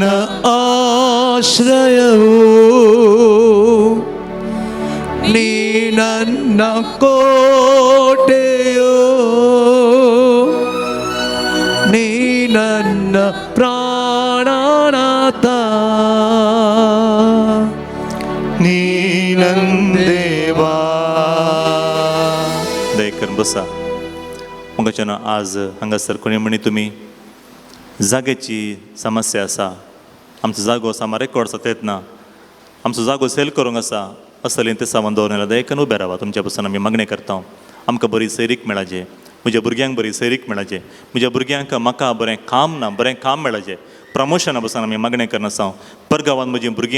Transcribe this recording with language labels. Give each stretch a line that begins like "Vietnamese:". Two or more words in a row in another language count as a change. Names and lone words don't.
Kannada: ಆಶ್ರಯವು, ನೀ ನನ್ನ ಕೋಟೆಯೋ, ನೀ ನನ್ನ ಪ್ರಾಣನಾಥ, ನೀ ನಂದೇವಾ.
Konkani: आसा मगाच्यान आज हांगासर कोणी म्हणी तुमी जाग्याची समस्या आसा आमचो जागो आसा रेकॉर्ड्स आसा तेत ना आमचो जागो सेल करूंक आसा असलें ते सामान दवरलें दयेकान उबे रावा तुमच्या पासून आमी मागणी करता आमकां बरी सैरीक मेळाचे म्हज्या भुरग्यांक बरी सैरीक मेळाचे म्हज्या भुरग्यांक म्हाका बरें काम मेळाचें प्रमोशना पासून आमी मागणी करना आसा परगांवांत म्हजीं भुरगीं